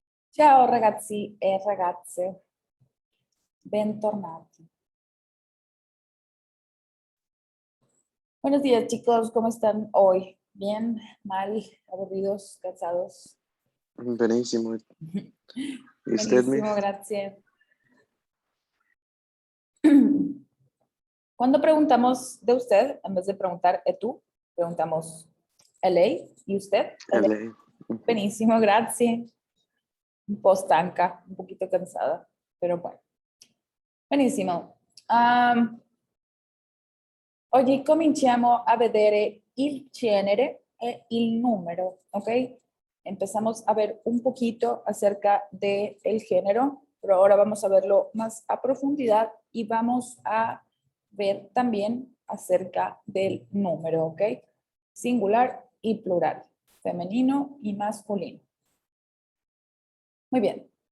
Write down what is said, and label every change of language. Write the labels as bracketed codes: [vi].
[it] Ciao ragazzi e ragazze, bentornati. [es] Buenos días chicos, ¿cómo están hoy? ¿Bien? ¿Mal? ¿Aburridos? ¿Cansados? Benissimo. ¿Y usted, Buenísimo, Miss? gracias. Cuando preguntamos de usted, en vez de preguntar tú, preguntamos LA y usted. LA. Buenísimo, gracias. Un po' stanca, un poquito cansada, pero bueno. Benissimo. [it] Oggi cominciamo a vedere il genere e il número, ¿ok? [es] Empezamos a ver un poquito acerca del género, pero ahora vamos a verlo más a profundidad y vamos a ver también acerca del número, ¿ok? Singular y plural, femenino y masculino. Muy bien.